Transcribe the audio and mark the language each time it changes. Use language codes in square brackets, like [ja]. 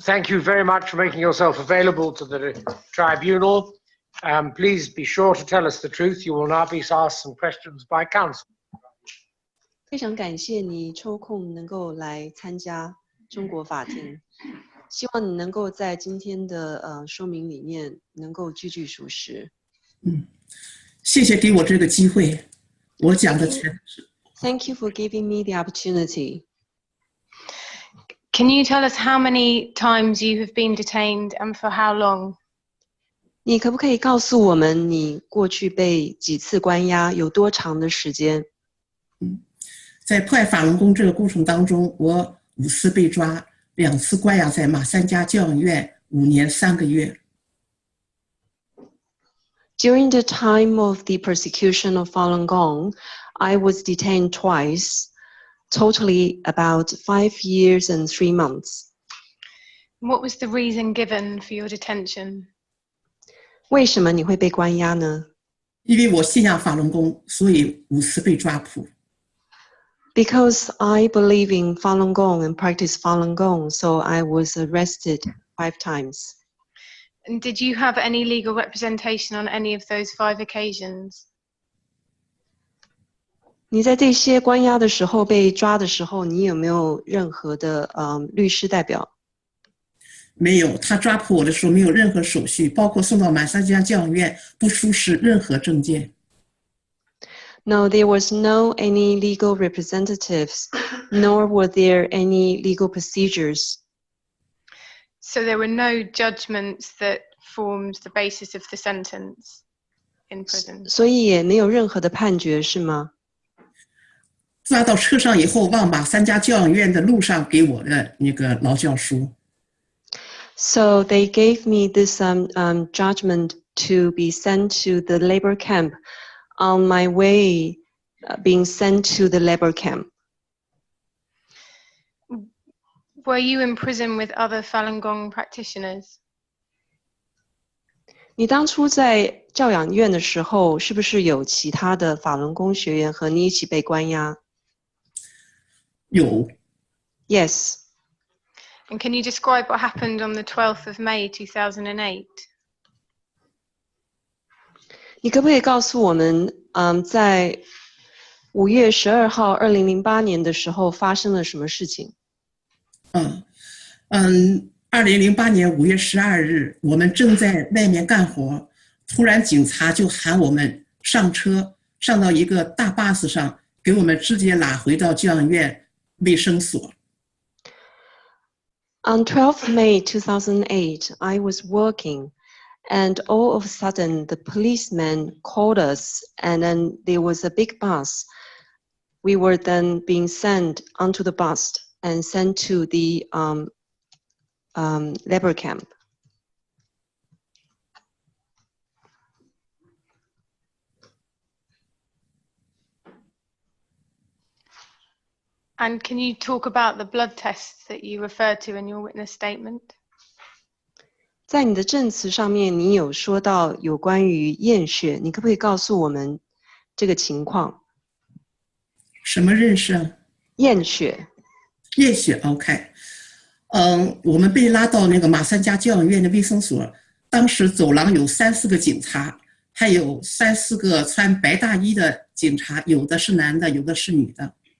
[en] Thank you very much for making yourself available to the tribunal. Please be sure to tell us the truth. You will now be asked some questions by counsel. [zh] 非常感谢你抽空能够来参加中国法庭，希望你能够在今天的说明里面能够句句属实。谢谢给我这个机会，我讲的全是。 [en] Thank you for giving me the opportunity. Can you tell us how many times you have been detained and for how long? [zh] 你可不可以告诉我们你过去被几次关押，有多长的时间？在破坏法轮功这个过程当中，我5次被抓，2次关押在马三家教养院5年3个月。 [en] During the time of the persecution of Falun Gong, I was detained twice, totally about 5 years and 3 months. What was the reason given for your detention? [zh] 为什么你会被关押呢？因为我信仰法轮功，所以5次被抓捕。 [en] Because I believe in Falun Gong and practice Falun Gong, so I was arrested 5 times. And did you have any legal representation on any of those 5 occasions? [zh] 你在这些关押的时候，被抓的时候，你有没有任何的律师代表？没有，他抓捕我的时候没有任何手续，包括送到马三家教养院不出示任何证件。 [en] No, there was no any legal representatives, nor were there any legal procedures. So there were no judgments that formed the basis of the sentence in prison. [zh] 所以也没有任何的判决，是吗？抓到车上以后，往马三家教养院的路上给我的那个劳教书。 [en] So they gave me this judgment to be sent to the labor camp. On my way, being sent to the labor camp. Were you in prison with other Falun Gong practitioners? [zh] 你当初在教养院的时候，是不是有其他的法轮功学员和你一起被关押？有。 [en] Yes. And can you describe what happened on the 12th of May 2008? [zh] 你可不可以告诉我们，在5月12号2008年的时候发生了什么事情？2008年5月12日，我们正在外面干活，突然警察就喊我们上车，上到一个大巴士上，给我们直接拉回到教养院卫生所。 [en] On 12th May 2008, I was working, And all of a sudden, the policeman called us, and then there was a big bus. We were then being sent onto the bus and sent to the labor camp. And can you talk about the blood tests that you referred to in your witness statement? [zh] 在你的证词上面，你有说到有关于验血，你可不可以告诉我们这个情况？什么认识啊？验血。验血 ，OK。我们被拉到那个马三家教养院的卫生所，当时走廊有3、4个警察，还有3、4个穿白大衣的警察，有的是男的，有的是女的。